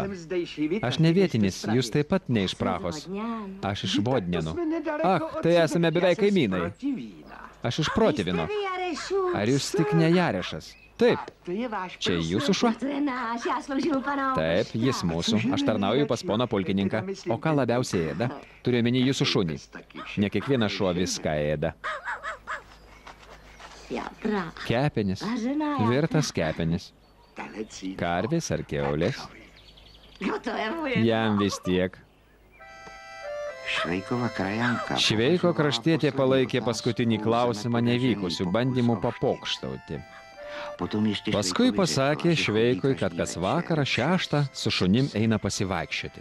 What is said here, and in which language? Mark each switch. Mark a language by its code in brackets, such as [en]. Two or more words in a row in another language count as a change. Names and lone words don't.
[lt] Aš ne vietinis, jūs taip pat ne iš Prahos. Aš iš Vodnenų. Ach, tai esame beveik kaimynai. Aš iš Protivino. Ar jūs tik ne Jarešas? Taip, čia jūsų šuo? [cs] To je náš, já sloužím u pana. [lt] Taip, jis mūsų. Aš tarnauju pas poną pulkininką. O ką labiausiai ėda? Turiu omeny jūsų šunį. Ne kiekvienas šuo viską ėda. [cs] Jatra. [lt] Kepenis. Virtas kepenis. Karvės ar kiaulės? [cs] No to je moje. [lt] Jam vis tiek. Šveiko kraštietė palaikė paskutinį klausimą nevykusių bandymų papokštauti. Paskui pasakė Šveikui, kad kas vakarą 6 su šunim eina pasivaikščioti.